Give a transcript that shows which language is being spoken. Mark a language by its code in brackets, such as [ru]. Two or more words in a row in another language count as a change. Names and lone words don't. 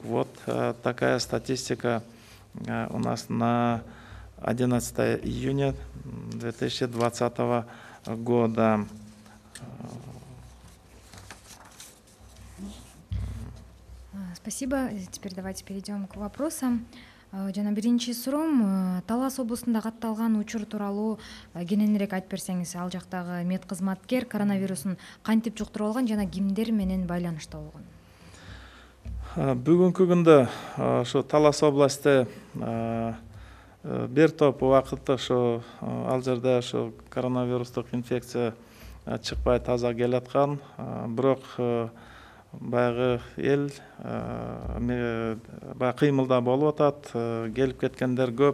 [ru] Вот такая статистика у нас на 11 июня 2020 года. Спасибо. Теперь давайте перейдем к вопросам. [ky] Жана биринчи суроом, Талас облусунда катталган учур тууралуу кененирээк айтып берсеңиз, ал жактагы мед кызматкер коронавирусун кантип жуктуруп алган жана кимдер менен байланышта болгон? Бүгүнкү күндө ошо Талас областы бир топ убакытта ошо ал жерде ошо коронавирустук инфекция чыкпай таза келаткан, бирок баягы эл баягы кыймылда болуп атат, келип кеткендер көп.